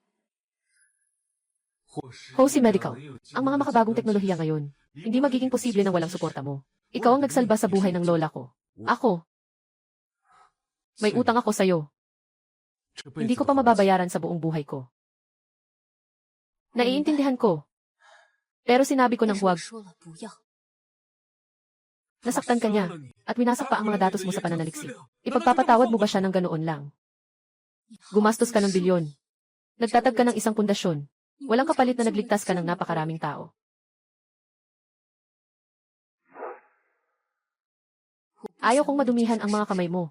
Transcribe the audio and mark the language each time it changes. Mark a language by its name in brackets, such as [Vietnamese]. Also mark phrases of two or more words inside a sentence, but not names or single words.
[Filipino] Hosi Medical, ang mga makabagong teknolohiya ngayon, hindi magiging posible na walang suporta mo. Ikaw ang nagsalba sa buhay ng lola ko. Ako. May utang ako sa'yo. Hindi ko pa mababayaran sa buong buhay ko. Naiintindihan ko. Pero sinabi ko [Chinese] 但 [Filipino] ng [Chinese] 是我 [Filipino] huwag. [Chinese] 说了不要。 [Filipino] Nasaktan ka niya at winasak pa ang mga datos mo sa pananaliksik. Ipagpapatawad mo ba siya ng ganoon lang? Gumastos ka ng bilyon. Nagtatag ka ng isang pundasyon. Walang kapalit na nagligtas ka ng napakaraming tao. Ayaw kong madumihan ang mga kamay mo.